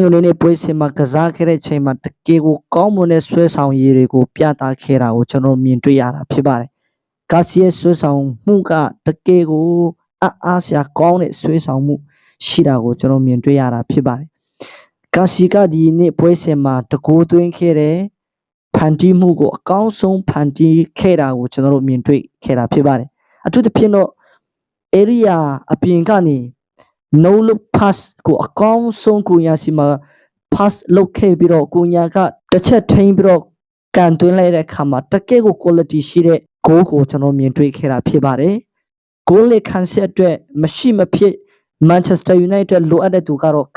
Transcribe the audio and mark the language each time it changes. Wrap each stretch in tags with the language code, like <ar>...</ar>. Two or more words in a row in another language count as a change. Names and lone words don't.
<my>နွေနေ့ပွဲစဉ်မှာကစားခဲ့တဲ့ချိန်မှာတကယ်ကိုကောင်းမွန်တဲ့ဆွဲဆောင်ရည်တွေကိုပြသခဲ့တာကိုကျွန်တော်မြင်တွေ့ရတာဖြစ်ပါတယ်။ကာစီရဲ့ဆွဲဆောင်မှုကတကယ်ကိုအားစရာကောင်းတဲ့ဆွဲဆောင်မှုရှိတာကိုကျွန်တော်မြင်တွေ့ရတာဖြစ်ပါတယ်။ကာစီကဒီနေ့ပွဲစဉ်မှာတကိုးသွင်းခဲ့တဲ့ဖန်တီးမှုကိုအကောင်းဆုံးဖန်တီးခဲ့တာကိုကျွန်တော်တို့မြင်တွေ့ခဲ့တာဖြစ်ပါတယ်။အထူးသဖြင့်တော့ area အပြင်ကနေ</my> <en>no look pass</en> <my>ကိုအကောင်းဆုံးကိုညာစီမှာ pass လုပ်ခဲ့ပြီးတော့ကိုညာကတစ်ချက်ထိန်းပြီးတော့ကန်သွင်းလိုက်တဲ့အခါမှာတကယ်ကို quality ရှိတဲ့ goal ကိုကျွန်တော်မြင်တွေ့ခဲ့တာဖြစ်ပါတယ်။ goal လေးခံစစ်အတွက်မရှိမဖြစ် Manchester United လိုအပ်တဲ့သူကတော့ကာ</my>